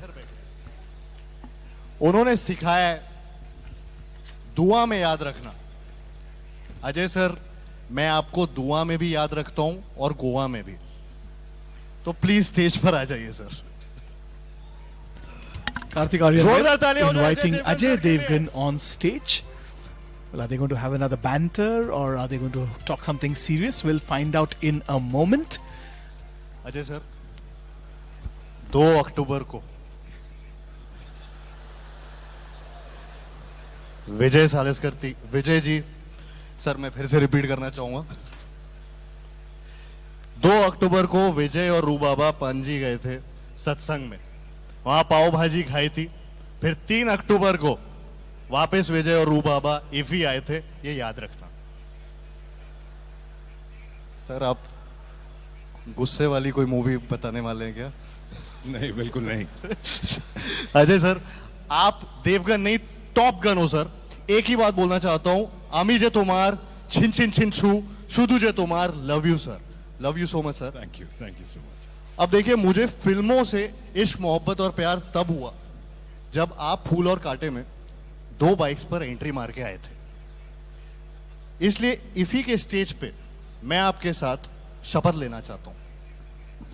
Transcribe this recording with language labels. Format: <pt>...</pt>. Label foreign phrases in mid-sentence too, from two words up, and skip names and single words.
<hi>उन्होंने सिखाया है दुआ में याद रखना। अजय सर, मैं आपको दुआ में भी याद रखता हूं और गोवा में भी, तो प्लीज स्टेज पर आ जाइए सर। Karthik Aryan जोरदार तालियां हो जाए</hi> <en>inviting Ajay Devgan on stage. Well, are they going to have another banter or are they going to talk something serious? We'll find out in a moment.</en> <hi>अजय सर, 2 अक्टूबर को विजय जी, सर मैं फिर से रिपीट करना चाहूंगा, 2 अक्टूबर को विजय और रूबाबा पणजी गए थे सत्संग में, वहां पाव भाजी खाई थी। फिर 3 अक्टूबर को वापस विजय और रूबाबा इफी आए थे, ये याद रखना। सर आप गुस्से वाली कोई मूवी बताने वाले हैं क्या? नहीं, बिल्कुल नहीं। अजय सर, आप देवगन नहीं टॉप गन हो सर। एक ही बात बोलना चाहता हूं,</hi> <bn>আমি যে তোমার छिन छिन छिन छू শুধু যে তোমার,</bn> <en>love you sir, love you so much sir. Thank you so much.</en> <hi>अब देखिए, मुझे फिल्मों से इश्क मोहब्बत और प्यार तब हुआ जब आप फूल और कांटे में 2 बाइक्स पर एंट्री मार के आए थे। इसलिए इफी के स्टेज पे मैं आपके साथ शपथ लेना चाहता हूं।</hi>